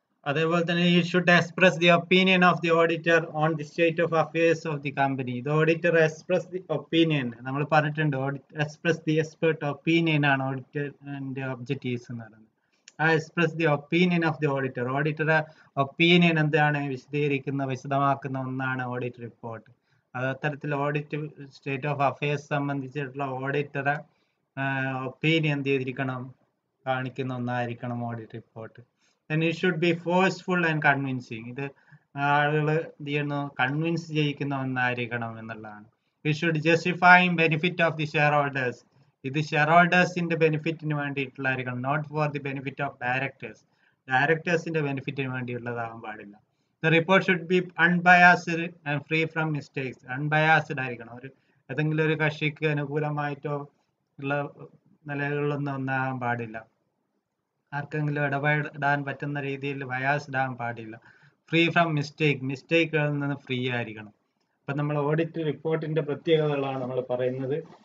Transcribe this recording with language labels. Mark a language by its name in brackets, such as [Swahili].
[Malayalam] അതേപോലെ തന്നെ [English] it should express the opinion of the auditor on the state of affairs of the company. The auditor express the opinion. [Malayalam] നമ്മൾ പറഞ്ഞിട്ടുണ്ട്, [English] express the expert opinion [Malayalam] ആണ് ഓഡിറ്ററിന്റെ objectives എന്ന് പറയുന്നത്. [English] ആ express the opinion of the auditor. [Malayalam] ഓഡിറ്ററെ opinion എന്താണ് വിശദമാക്കുന്ന ഒന്നാണ് audit report. അത് അത്തരത്തിൽ ഓഡിറ്റ് [English] state of affairs [Malayalam] സംബന്ധിച്ചിട്ടുള്ള ഓഡിറ്ററെ ഒപ്പീനിയൻ എന്ത് ചെയ്തിരിക്കണം, കാണിക്കുന്ന ഒന്നായിരിക്കണം audit report. [English] Then it should be forceful and convincing. [Malayalam] ഇത് ആളുകൾ എന്ത് ചെയ്യുന്നു, കൺവിൻസ് ചെയ്യിക്കുന്ന ഒന്നായിരിക്കണം എന്നുള്ളതാണ്. [English] It should justify benefit of the shareholders. [Malayalam] ഇത് share ഹോൾഡേഴ്സിന്റെ ബെനിഫിറ്റിന് വേണ്ടിയിട്ടുള്ളതായിരിക്കണം, [English] Not for the benefit of directors. [Malayalam] ഡയറക്ടേഴ്സിന്റെ ബെനിഫിറ്റിന് വേണ്ടിയുള്ളതാകാൻ പാടില്ല. [English] The report should be unbiased and free from mistakes. [Malayalam] Unbiased ആയിരിക്കണം. ഏതെങ്കിലും ഒരു കക്ഷിക്ക് അനുകൂലമായിട്ടോ ഉള്ള നിലകളിലൊന്നും ഒന്നാകാൻ പാടില്ല. ആർക്കെങ്കിലും ഇടപെടാൻ പറ്റുന്ന രീതിയിൽ ബയാസ്ഡ് ആകാൻ പാടില്ല. [English] free from [Malayalam] മിസ്റ്റേക്കുകളിൽ നിന്ന് ഫ്രീ ആയിരിക്കണം. അപ്പം നമ്മൾ ഓഡിറ്റ് റിപ്പോർട്ടിന്റെ പ്രത്യേകതകളാണ് നമ്മൾ പറയുന്നത്.